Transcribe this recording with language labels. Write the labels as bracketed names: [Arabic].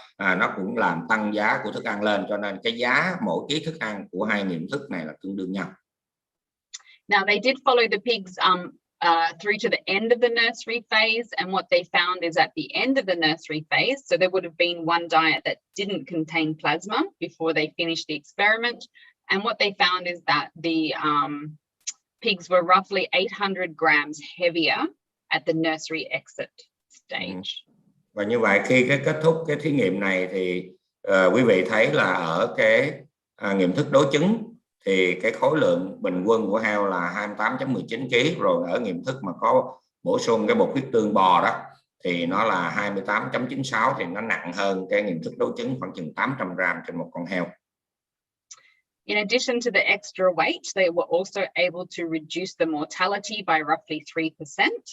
[Vietnamese] Nó cũng làm tăng giá của thức ăn lên, cho nên cái giá mỗi ký thức ăn của hai nghiệm thức này là tương đương nhau. [English] Now they did follow the pigs through to the end of the nursery phase, and what they found is at the end of the nursery phase, so there would have been one diet that didn't contain plasma before they finished the experiment, and what they found is that the pigs were roughly 800 grams heavier at the nursery exit stage. [Vietnamese] Và như vậy khi cái kết thúc cái thí nghiệm này thì quý vị thấy là ở cái nghiệm thức đối chứng thì cái khối lượng bình quân của heo là 28.19 kg, rồi ở nghiệm thức mà có bổ sung cái bột huyết tương bò đó thì nó là 28.96, thì nó nặng hơn cái nghiệm thức đối chứng khoảng chừng 800 gram trên một con heo. [English] In addition to the extra weight, they were also able to reduce the mortality by roughly 3%.